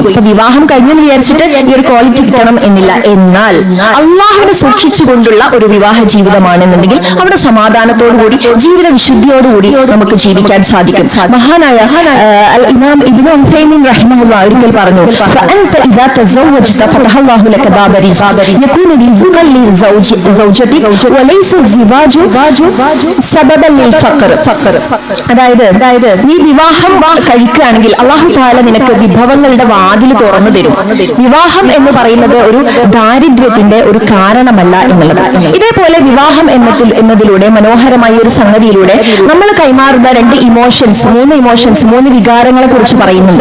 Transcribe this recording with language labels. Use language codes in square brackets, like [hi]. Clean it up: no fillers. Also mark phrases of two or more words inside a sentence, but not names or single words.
[ml] അപ്പൊ വിവാഹം കഴിഞ്ഞു എന്ന് വിചാരിച്ചിട്ട് ഈ ഒരു ക്വാളിറ്റി കിട്ടണം എന്നില്ല. എന്നാൽ അള്ളാഹുവിനെ സൂക്ഷിച്ചുകൊണ്ടുള്ള ഒരു വിവാഹ ജീവിതമാണെന്നുണ്ടെങ്കിൽ അവിടെ സമാധാനത്തോടുകൂടി ജീവിത വിശുദ്ധിയോടുകൂടി നമുക്ക് ജീവിക്കാൻ സാധിക്കും. മഹാനായ ഇമാം ഇബ്നു ഉസൈമീൻ റഹിമഹുല്ലാഹ് ഒരിക്കൽ പറഞ്ഞു, [ar] فأنت إذا تزوجت فتح الله لك باب رزق يكون رزقا لزوجتك وليس الزواج سببا للفقر. [ml] അതായത് നീ വിവാഹം കഴിക്കുകയാണെങ്കിൽ അല്ലാഹു തആല നിനക്ക് വിഭവങ്ങളുടെ വാതിൽ തുറന്നു തരും. വിവാഹം എന്ന് പറയുന്നത് ഒരു ദാരിദ്ര്യത്തിന്റെ ഒരു കാരണമല്ല എന്നുള്ളതാണ്. ഇതേപോലെ വിവാഹം എന്നതിലൂടെ മനോഹരമായ ഒരു സംഗതിയിലൂടെ നമ്മൾ കൈമാറുന്ന മൂന്ന് ഇമോഷൻസ്, മൂന്ന് വികാരങ്ങളെ കുറിച്ച് പറയുന്നുണ്ട്.